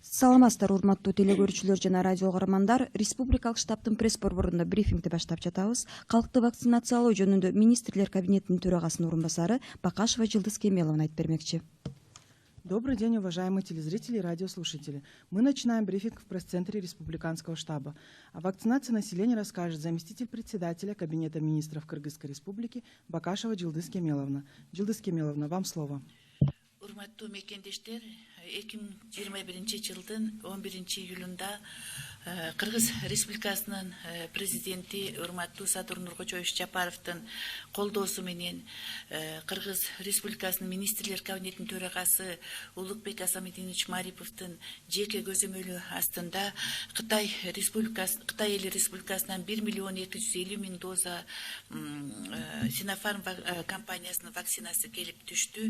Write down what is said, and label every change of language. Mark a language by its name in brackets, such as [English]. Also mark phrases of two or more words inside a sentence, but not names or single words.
[Kyrgyz] Саламатсыздар, урматтуу телегөрүүчүлөр жана радио угармандар. Республикалык штабтын пресс борборунда брифингди баштап жатабыз. Калкты вакцинациялоо жөнүндө министрлер кабинетинин төрагасынын орун басары Бакашева Жылдыз Кемеловна айтып бермекчи. [Russian] Добрый день, уважаемые телезрители и радиослушатели. Мы начинаем брифинг в пресс-центре Республиканского штаба. О вакцинации населения расскажет заместитель председателя Кабинета министров Кыргызской Республики Бакашева Жылдыз Кемеловна. Жылдыз Кемеловна, вам слово. [Kyrgyz] Урматтуу мекендештер, 2021 жылдын 11 июлунда Кыргыз Республикасынын президенти урматтуу Садыр Нуркочоевич Жапаровдун колдоосу менен Кыргыз Республикасынын министрлер кабинетинин төрагасы Улукбек Асамидинович Мариповдун жеке көзөмөлү астында Кытай эли республикасынан 1 миллион 250 000 доза Sinopharm компаниясынын вакцинасы келип түштү.